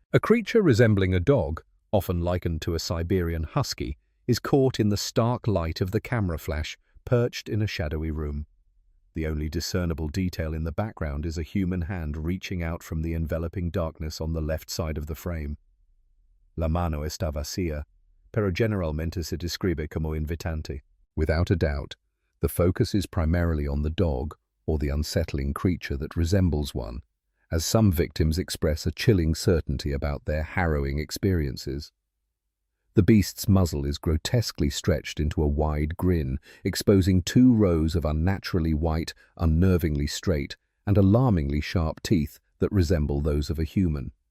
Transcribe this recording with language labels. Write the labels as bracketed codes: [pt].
[en] A creature resembling a dog, often likened to a Siberian husky, is caught in the stark light of the camera flash, perched in a shadowy room. The only discernible detail in the background is a human hand reaching out from the enveloping darkness on the left side of the frame. [es] La mano está vacía, pero generalmente se describe como invitante. [en] Without a doubt, the focus is primarily on the dog or the unsettling creature that resembles one, as some victims express a chilling certainty about their harrowing experiences. The beast's muzzle is grotesquely stretched into a wide grin, exposing 2 rows of unnaturally white, unnervingly straight, and alarmingly sharp teeth that resemble those of a human.